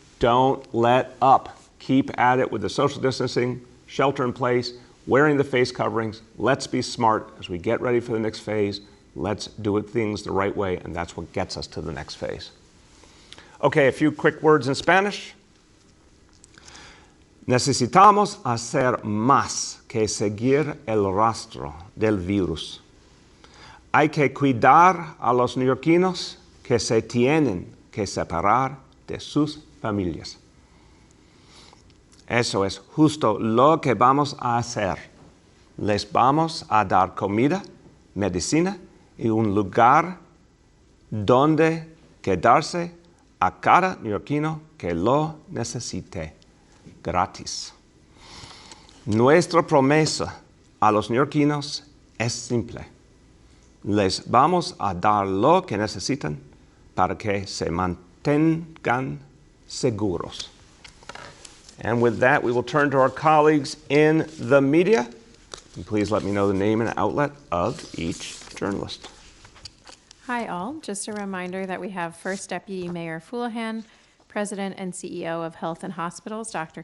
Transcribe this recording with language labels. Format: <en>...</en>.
<en>Don't let up. Keep at it with the social distancing, shelter in place, wearing the face coverings. Let's be smart as we get ready for the next phase. Let's do things the right way, and that's what gets us to the next phase. Okay, a few quick words in Spanish.</en> <es>Necesitamos hacer más que seguir el rastro del virus. Hay que cuidar a los neoyorquinos que se tienen que separar de sus familias. Eso es justo lo que vamos a hacer. Les vamos a dar comida, medicina y un lugar donde quedarse a cada neoyorquino que lo necesite. Gratis. Nuestra promesa a los neoyorquinos es simple. Les vamos a dar lo que necesitan para que se mantengan seguros.</es> <en>And with that, we will turn to our colleagues in the media. And please let me know the name and outlet of each journalist. Hi all, just a reminder that we have First Deputy Mayor Foulahan, President and CEO of Health and Hospitals, Dr.</en>